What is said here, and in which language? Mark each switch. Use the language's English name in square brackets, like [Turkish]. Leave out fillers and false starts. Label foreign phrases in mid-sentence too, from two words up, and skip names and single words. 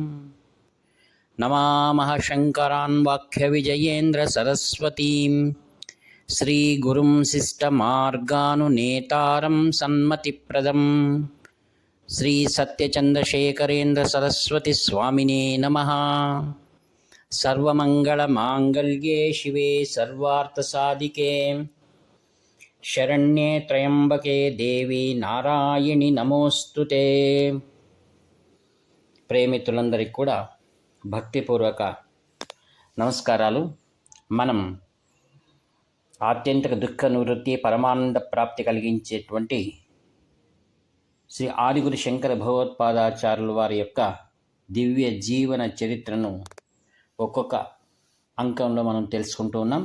[Sanskrit] नमामः शङ्करान् वाक्यविजयेन्द्रसरस्वतीं श्रीगुरुं शिष्टमार्गानुनेतारं सन्मतिप्रदं श्रीसत्यचन्द्रशेखरेन्द्रसरस्वतीस्वामिने नमः। सर्वमङ्गलमाङ्गल्ये शिवे सर्वार्थसाधिके शरण्ये त्र्यम्बके देवी नारायणि नमोस्तुते। [Telugu] ప్రేమితులందరికీ కూడా భక్తిపూర్వక నమస్కారాలు. మనం ఆత్యంతిక దుఃఖ నివృత్తి పరమానంద ప్రాప్తి కలిగించేటువంటి శ్రీ ఆదిగురు శంకర భగవత్పాదాచార్యుల వారి యొక్క దివ్య జీవన చరిత్రను ఒక్కొక్క అంకంలో మనం తెలుసుకుంటూ ఉన్నాం.